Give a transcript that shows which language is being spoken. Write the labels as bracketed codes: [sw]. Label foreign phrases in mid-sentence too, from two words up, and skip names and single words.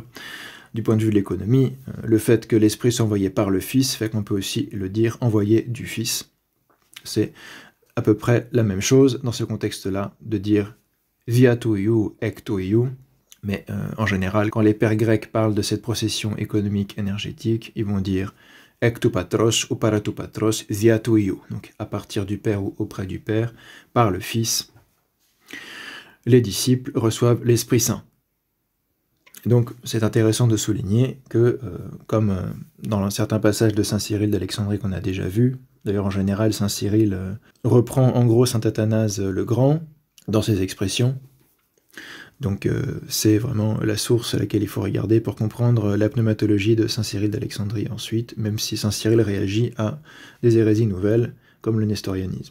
[fr] Du point de vue de l'économie, le fait que l'Esprit soit envoyé par le Fils fait qu'on peut aussi le dire envoyé du Fils. C'est à peu près la même chose dans ce contexte-là, de dire [el] διὰ τοῦ Υἱοῦ, ἐκ τοῦ Υἱοῦ, [fr] mais en général, quand les pères grecs parlent de cette procession économique énergétique, ils vont dire [el] ἐκ τοῦ πατρός [fr] ou [el] παρὰ τοῦ πατρὸς διὰ τοῦ Υἱοῦ, [fr] donc à partir du Père ou auprès du Père, par le Fils, les disciples reçoivent l'Esprit Saint. Donc c'est intéressant de souligner que, comme dans certains passages de saint Cyril d'Alexandrie qu'on a déjà vu, d'ailleurs en général saint Cyril reprend en gros saint Athanase le Grand dans ses expressions, donc c'est vraiment la source à laquelle il faut regarder pour comprendre la pneumatologie de saint Cyril d'Alexandrie ensuite, même si saint Cyril réagit à des hérésies nouvelles, comme le nestorianisme.